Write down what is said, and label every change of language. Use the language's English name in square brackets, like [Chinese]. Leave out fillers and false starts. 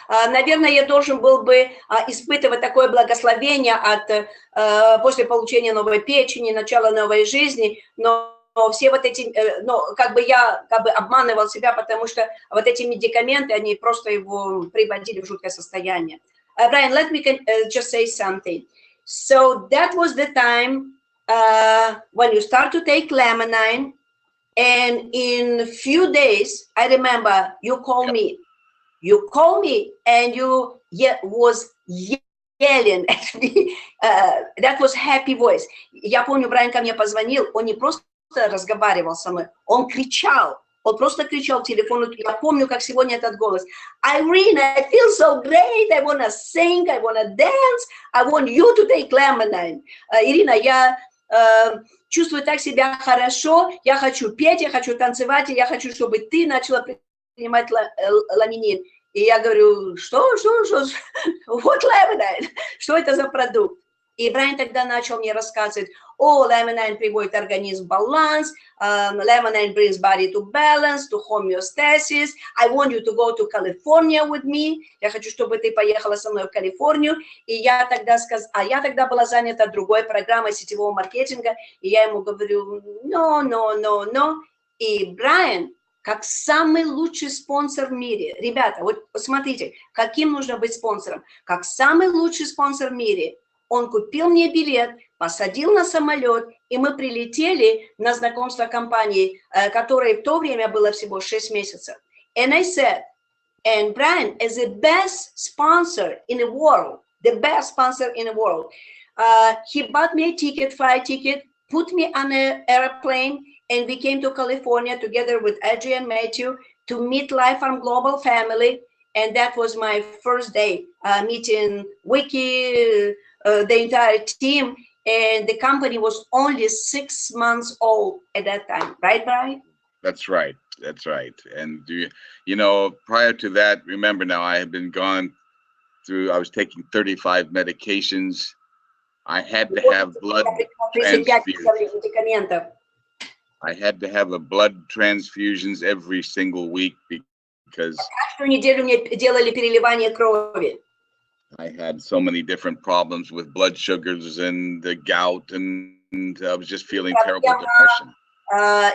[Russian] Наверное, я должен был бы испытывать такое благословение после получения новой печени, начала новой жизни, но все вот эти, я обманывал себя, потому что вот эти медикаменты, они просто его приводили в жуткое состояние. [English] Brian, let me just say something. So that was the time when you start to take Laminine, and in a few days, I remember you called me. You called me and you was yelling at me. That was happy voice. [Russian] Я помню, Брайан ко мне позвонил, он не просто разговаривал со мной, он кричал. Он просто кричал в телефон. Я помню, как сегодня этот голос. [English] Irene, I feel so great. I want to sing. I want to dance. I want you to take Laminine. [Russian] Ирина, я чувствую так себя хорошо. Я хочу петь, я хочу танцевать, и я хочу, чтобы ты начала принимать ламинин. И я говорю, что? Вот Laminine. Что это за продукт? И Брайан тогда начал мне рассказывать, Laminine приводит организм в баланс, [English] Laminine brings body to balance, to homeostasis, I want you to go to California with me, [Russian] я хочу, чтобы ты поехала со мной в Калифорнию, и я тогда была занята другой программой сетевого маркетинга, и я ему говорю, [English] no, [Russian] и Брайан, как самый лучший спонсор в мире, ребята, вот посмотрите, каким нужно быть спонсором, как самый лучший спонсор в мире, он купил мне билет, посадил на самолет, и мы прилетели на знакомство компании, которой в то время было всего 6 месяцев. [English] And I said, and Brian is the best sponsor in the world, the best sponsor in the world. He bought me a flight ticket, put me on an airplane, and we came to California together with Adrian Matthew to meet Life Farm Global Family. And that was my first day meeting Wiki, the entire team, and the company was only 6 months old at that time, right, Brian? That's right. And you know, prior to that, remember now, I had been gone through, I was taking 35 medications. I had to have blood transfusions. I had to have blood transfusions every single week because [Russian] каждую неделю мне делали переливание крови. [English] I had so many different problems with blood sugars and the gout, and I was just feeling terrible depression.